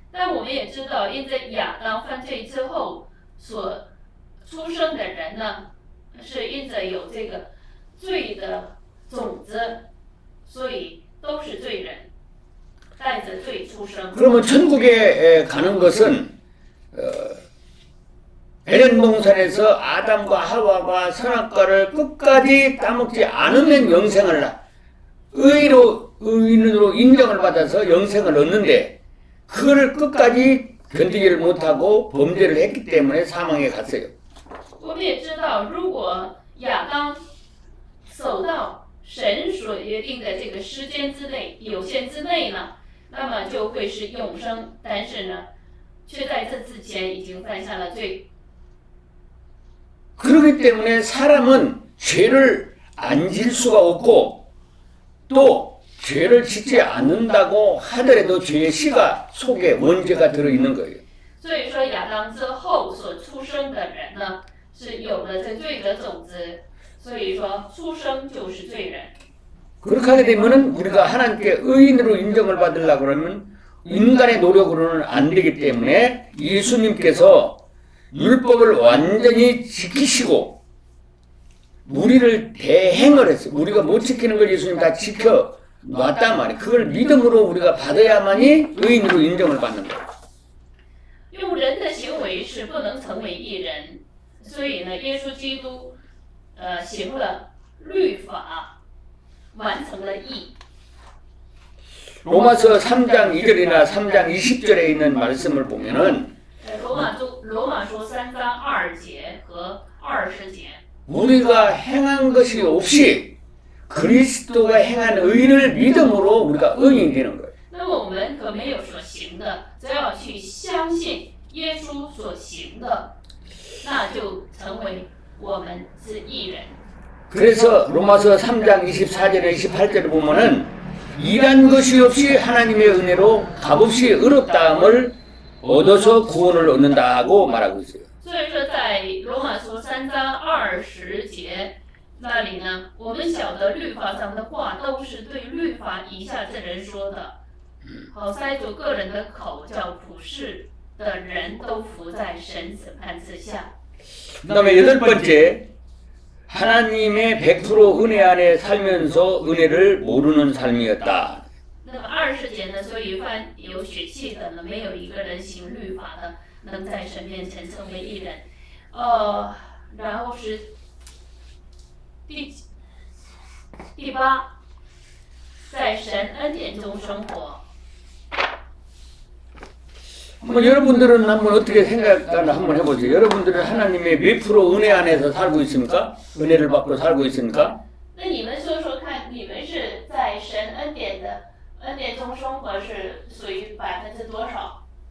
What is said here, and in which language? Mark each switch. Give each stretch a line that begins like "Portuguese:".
Chinese: 但我们也知道，因着亚当犯罪之后所出生的人呢，是因着有这个罪的种子，所以都是罪人，带着罪出生。
Korean: 그러면 천국에 가는 것은 에덴 동산에서 아담과 하와가 선악과를 끝까지 따먹지 않으면 의인으로 인정을 받아서 영생을 얻는데 그거를 끝까지 견디지를 못하고 범죄를 했기 때문에 사망에 갔어요.
Chinese: 我们也知道，如果亚当守到神所约定的这个时间之内、有限之内呢，那么就会是永生。但是呢，却在这之前已经犯下了罪。
Korean: 그렇기 때문에 사람은 죄를 안 질 수가 없고 또 죄를 짓지 않는다고 하더라도 죄의 씨가 속에 원죄가 들어있는 거예요.
Chinese: 所以说，亚当之后所出生的人呢，是有了这罪的种子，所以说出生就是罪人。
Korean: 그렇게 하게 되면은 우리가 하나님께 의인으로 인정을 받으려고 그러면 인간의 노력으로는 안 되기 때문에 예수님께서 율법을 완전히 지키시고 우리를 대행을 했어요. 우리가 못 지키는 걸 예수님 다 지켜 놨단 말이에요. 그걸 믿음으로 우리가 받아야만이 의인으로 인정을 받는 거예요.
Chinese: 用人的行为是不能成为义人，所以呢，耶稣基督行了律法，完成了义。
Korean: 로마서 3장 2절이나 3장 20절에 있는 말씀을 보면은
Chinese: 罗马书3章2节和20节。
Korean: 우리가 행한 것이 없이 그리스도가 행한 의를 믿음으로 우리가 의인이 되는 거예요.
Chinese: 那么我们可没有所行的，只要去相信耶稣所行的，那就成为我们是义人。
Korean: 그래서 로마서 3장 24절에 28절에 보면은 일한 것이 없이 하나님의 은혜로 값없이 의롭다함을 얻어서 구원을 얻는다고 말하고 있어요.
Chinese: 所以说，在罗马书3章20节那里呢，我们晓得律法上的话都是对律法以下之人说的，好塞住个人的口，叫普世的人都服在神审判之下。
Korean: 그다음에 여덟 번째, 하나님의 100% 은혜 안에 살면서 은혜를 모르는 삶이었다.
Chinese: 那么20节呢，所以凡有血气的呢，没有一个人行律法的，能在神面前成为义人。然后是第8，在神恩典中生活。
Korean: 뭐 여러분들은 한번 어떻게 생각하나 한번 해보세요. 여러분들은 하나님의 몇 프로 은혜 안에서 살고 있습니까? 은혜를 받고 살고 있습니까?
Chinese: 那你们说说看，你们是在神恩典中生活是属于多少？